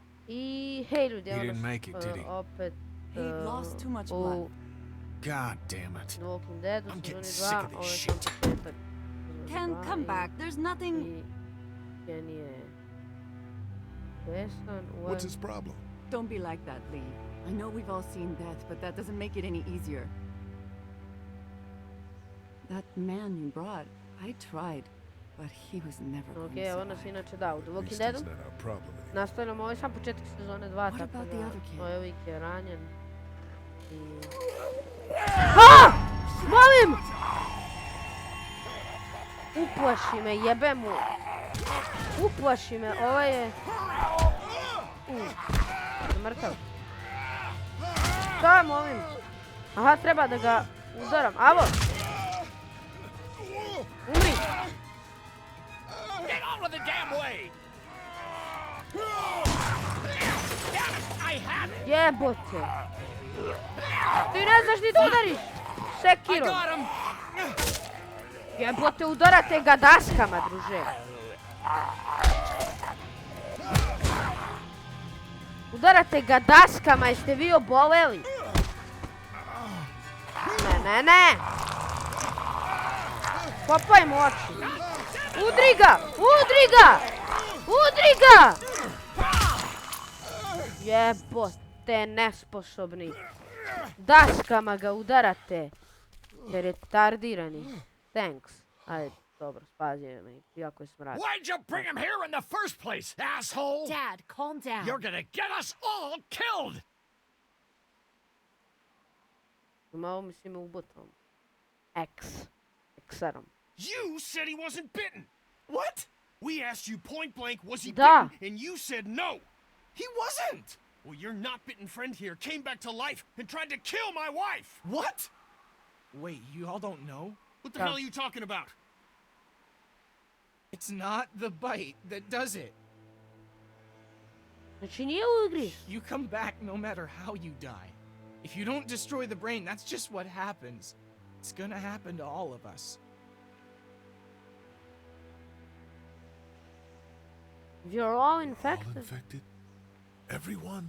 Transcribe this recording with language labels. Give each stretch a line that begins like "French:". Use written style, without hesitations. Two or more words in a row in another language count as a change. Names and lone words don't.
Serbian: I hej ljudi,
English: He
Serbian: evo
English: didn't
Serbian: nas
English: make it, did he?
Serbian: opet
English: He lost too much
Serbian: u
English: blood. God damn it.
Serbian: Walking Deadu
English: I'm getting
Serbian: sezoni
English: sick
Serbian: 2,
English: of this
Serbian: ovo je
English: shit.
Serbian: sam početak
English: Ken,
Serbian: sezoni 2
English: come back. There's nothing.
Serbian: I Ken je besan,
English: What's his problem? Don't be like that, Lee. I know we've all seen death, but that doesn't make it any easier. That man you brought, I tried, but he was never going to
Serbian: ovo nas
English: survive.
Serbian: inače da, u
English: At
Serbian: Walking
English: least
Serbian: Deadu
English: he's not our problem anymore.
Serbian: nastavljamo, ovo je sam početak sezone 2,
English: What
Serbian: tako
English: about the
Serbian: da
English: other kid?
Serbian: ovaj lik je ranjen i... A! Molim! Uplaši me, jebe mu! Uplaši me, ovo je... Mrtav. Šta je, molim? Aha, treba da ga udaram. Avo! Umri!
English: Get out of the damn way! I have it!
Serbian: Jebote! Ti ne znaš ni da udariš!
English: I
Serbian: Sekirom!
English: got him!
Serbian: Jebote, udarate ga daskama, druže! Udarate ga daskama, jeste vi oboleli? Ne! Kopaj mu oči! Udri ga! Udri ga! Jebote, nesposobni! Daskama ga udarate! Jer je tardirani. Thanks. Ajde, dobro, spazio me, jako je smrad.
English: Why'd you bring him here in the first place, asshole? Dad, calm down. You're gonna get us all killed!
Serbian: Malo mi si me ubotom. X7.
English: You said he wasn't bitten! What? We asked you point blank, was he
Serbian: Da.
English: bitten? And you said no! He wasn't! Well, your not bitten friend here came back to life and tried to kill my wife! What? Wait, you all don't know? What the
Serbian: Da.
English: hell are you talking about? It's not the bite that does it.
Serbian: Znači nije ugriz.
English: You come back no matter how you die. If you don't destroy the brain, that's just what happens. It's gonna happen to all of us. You're all All infected. infected? Everyone?